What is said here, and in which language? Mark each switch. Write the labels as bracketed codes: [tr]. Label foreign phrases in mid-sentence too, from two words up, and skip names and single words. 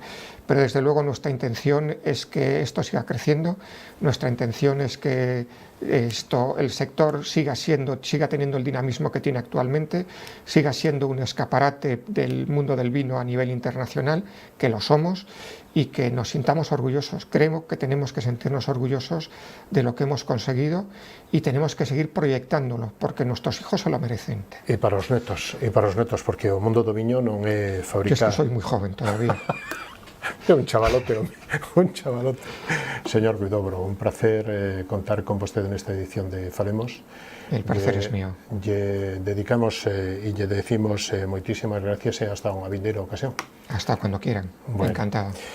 [es] Pero desde luego nuestra intención es que esto siga creciendo, nuestra intención es que el sector siga teniendo el dinamismo que tiene actualmente, siga siendo un escaparate del mundo del vino a nivel internacional, que lo somos, y que nos sintamos orgullosos. Creo que tenemos que sentirnos orgullosos de lo que hemos conseguido y tenemos que seguir proyectándolo, porque nuestros hijos se lo merecen. [gl] E para os netos, porque o mundo do viño non é fabricar. [es] Yo es que soy muy joven todavía. [gl] É un chavalote, un chavalote. Señor Huidobro, un placer contar con vostede nesta edición de Falemos. [es] El placer es mío. [gl] Lle dedicamos e lle decimos moitísimas gracias e hasta unha vindeira ocasión. [es] Hasta cuando quieran, bueno. Encantado.